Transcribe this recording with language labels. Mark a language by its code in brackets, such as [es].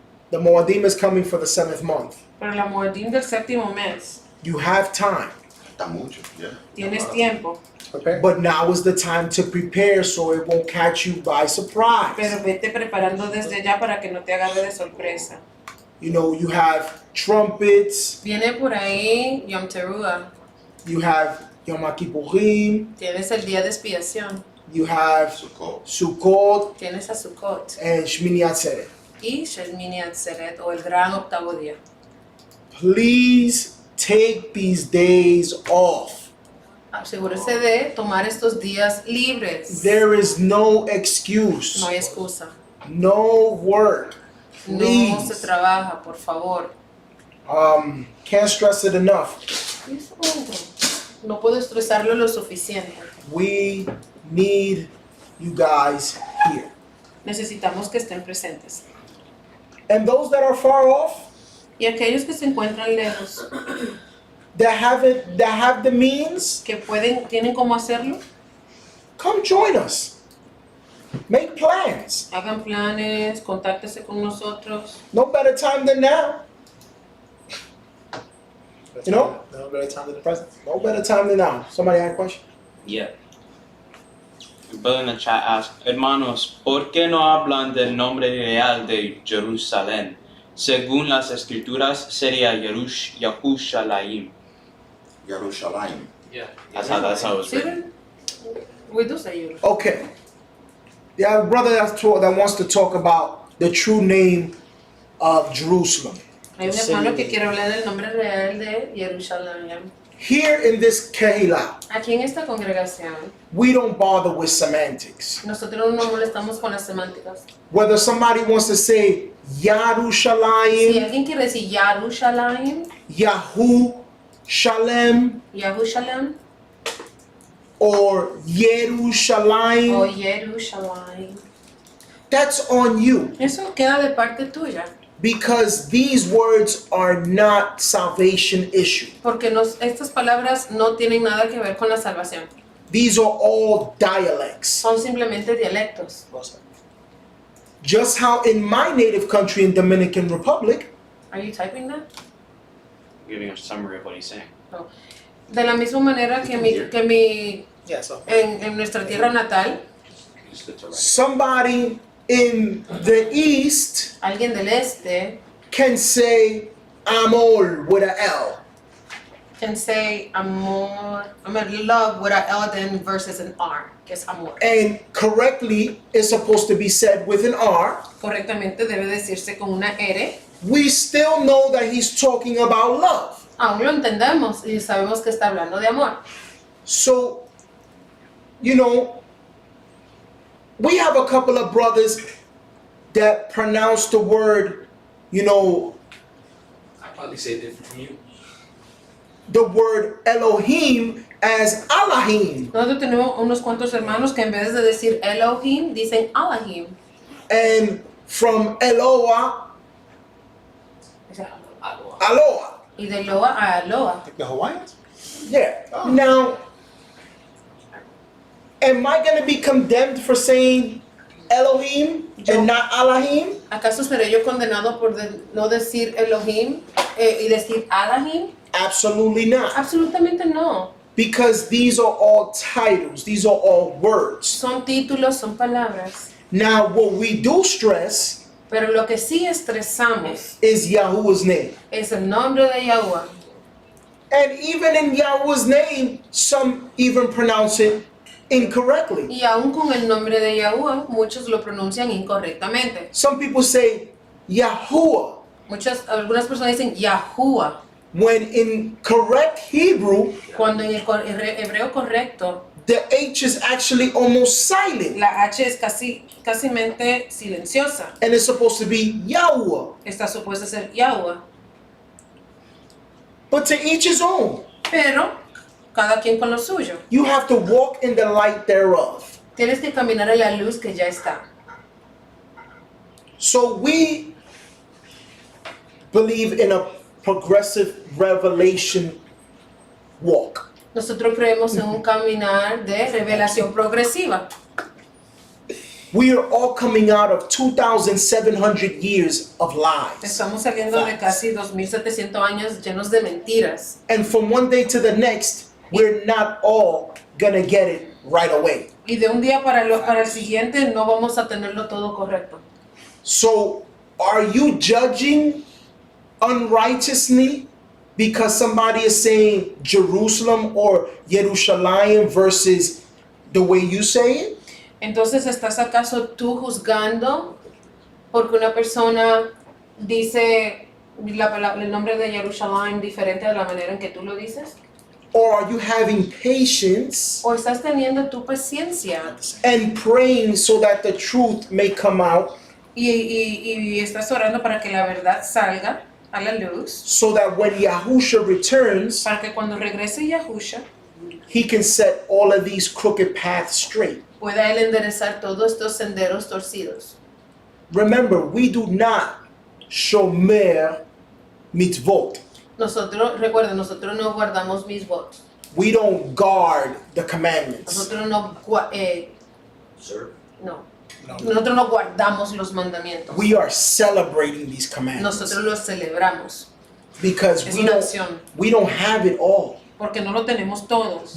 [en] the Moadim is coming for the 7th month. [es] pero la moedim del séptimo mes, [en] You have time, [es] Está mucho. [en] Yeah. [es] tienes tiempo, [en] but now is the time to prepare so it won't catch you by surprise. [es] pero vete preparando desde ya para que no te agarre de sorpresa. [en] You have trumpets, [es] Viene por ahí Yom Teruah, [en] you have Yom Kippurim, [es] tienes el día de expiación, [en] you have Sukkot. Sukkot, [es] tienes a Sukkot [en] and Shmini Atzeret. [es] y Shemini Atzeret o el gran octavo día. [en] Please take these days off. [es] Asegúrese de tomar estos días libres. [en] There is no excuse, [es] No hay excusa. [en] no work. [es] No [en] Please. [es] se trabaja, por favor. [en] Can't stress it enough. [es] No puedo estresarlo lo suficiente. [en] We need you guys here. [es] Necesitamos que estén presentes. [en] And those that are far off, [es] Y aquellos que se encuentran lejos, [en] that have the means, [es] que tienen cómo hacerlo, [en] come join us. Make plans. [es] hagan planes, contáctese con nosotros. [en] No better time than now. You know? No better time than the present. No better time than now. Somebody had a question? Yeah. The brother in the chat asked, [es] hermanos, ¿por qué no hablan del nombre real de Jerusalén? Según las escrituras sería Yerushalayim. Yerushalayim. [en] Yeah. That's how it was [es] ¿Sí? [en] written. We do say you. Okay. There are a brother that wants to talk about the true name of Jerusalem. [es] Hay un hermano que quiere hablar del nombre real de Jerusalén. [en] Here in this Kehillah, [es] Aquí en esta congregación, [en] we don't bother with semantics. [es] nosotros no nos molestamos con las semánticas. [en] Whether somebody wants to say [es] Si Yerushalayim, alguien quiere decir Jerusalén, Yahu Shalem, Jerusalén [en] or [es] o Yerushalayim, Jerusalén, [en] that's on you. [es] eso queda de parte tuya. [en] Because these words are not salvation issue. [es] Porque estas palabras no tienen nada que ver con la salvación. [en] These are all dialects. [es] Son simplemente dialectos. [en] Just how in my native country in Dominican Republic, Are you typing that? Giving a summary of what he's saying. [es] De la misma manera que [en] Yeah, so. [es] en nuestra tierra natal, [en] Just to write. somebody in the east [es] alguien del este [en] can say Amor with a L. can say amor, love with a L then versus an R, [es] que es amor. [en] And correctly is supposed to be said with an R. [es] Correctamente debe decirse con una R. [en] We still know that he's talking about love. [es] Aún lo entendemos y sabemos que está hablando de amor. [en] So, you know, we have a couple of brothers that pronounce the word, you know, I probably say it different from you. the word Elohim as Allahim. [es] Nosotros tenemos unos cuantos hermanos que en vez de decir Elohim, dicen Allahim. [en] And from Eloah, Aloha. [es] Y de Loa a Aloha. [en] Like the Hawaiians? Yeah. Oh. Now, am I going to be condemned for saying Elohim and not Allahim? [es] ¿Acaso seré yo condenado por no decir Elohim y decir Allahim? [en] Absolutely not. [es] Absolutamente no. [en] Because these are all titles, these are all words. [es] Son títulos, son palabras. [en] Now, what we do stress [es] Pero lo que sí estresamos [en] is Yahuwah's name. [es] es el nombre de Yahuwah. [en] And even in Yahuwah's name, some even pronounce it incorrectly. [es] Y aún con el nombre de Yahuwah, muchos lo pronuncian incorrectamente. [en] Some people say Yahuwah, [es] Algunas personas dicen Yahuwah, [en] when in correct Hebrew, [es] cuando en el hebreo correcto [en] the H is actually almost silent. [es] la H es casi silenciosa. [en] And it's supposed to be Yahuwah. [es] Está supuesta a ser Yahuwah. [en] But to each his own. [es] Pero cada quien con lo suyo. [en] You have to walk in the light thereof. [es] Tienes que caminar en la luz que ya está. [en] So we believe in a progressive revelation walk. [es] Nosotros creemos en un caminar de revelación progresiva. [en] We are all coming out of 2,700 years of lies. [es] Estamos saliendo de casi 2,700 años llenos de mentiras. [en] And from one day to the next, we're not all gonna get it right away. [es] Y de un día para el siguiente no vamos a tenerlo todo correcto. [en] So, are you judging unrighteously because somebody is saying Jerusalem or Yerushalayim versus the way you say it? [es] Entonces, ¿estás acaso tú juzgando porque una persona dice el nombre de Jerusalén diferente de la manera en que tú lo dices? [en] Or are you having patience [es] ¿O estás teniendo tu paciencia [en] and praying so that the truth may come out [es] y estás orando para que la verdad salga a la luz? [en] so that when Yahusha returns, [es] Para que cuando regrese Yahusha, [en] He can set all of these crooked paths straight. [es] pueda Él enderezar todos estos senderos torcidos. [en] Remember, we do not shomer mitzvot. [es] Recuerden, nosotros no guardamos misbot. [en] We don't guard the commandments. [es] Nosotros no, [en] Sir? [es] no. Nosotros no guardamos los mandamientos. [en] We are celebrating these commandments [es] Nosotros los celebramos. [en] because [es] Es una acción. [en] we don't have it all. [es] Porque no lo tenemos todos.